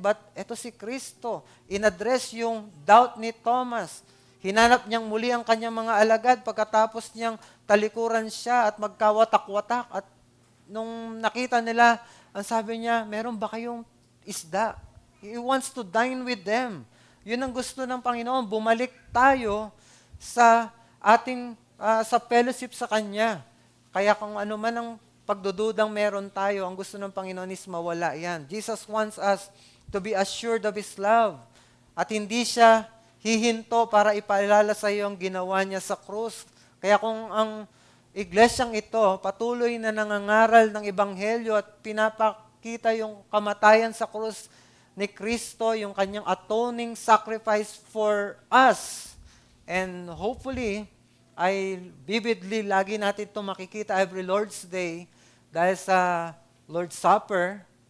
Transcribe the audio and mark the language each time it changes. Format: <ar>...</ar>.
<tl>But eto si Kristo, in-address yung doubt ni Thomas. Hinanap niyang muli ang kanyang mga alagad pagkatapos niyang talikuran siya at magkawatak-watak. At nung nakita nila, ang sabi niya, meron ba kayong isda?</tl> <en>He wants to dine with them.</en> <tl>Yun ang gusto ng Panginoon. Bumalik tayo sa ating sa fellowship sa Kanya. Kaya kung ano man ang pagdududang meron tayo, ang gusto ng Panginoon is mawala yan.</tl> <en>Jesus wants us to be assured of His love.</en> <tl>At hindi siya hihinto para ipaalala sa iyo ang ginawa niya sa krus. Kaya kung ang iglesyang ito patuloy na nangangaral ng Ebanghelyo at pinapakita yung kamatayan sa krus ni Kristo, yung kanyang atoning sacrifice</tl> <en>for us,</en> <tl>and hopefully, ay vividly lagi natin ito makikita every Lord's Day dahil sa Lord's Supper.</tl>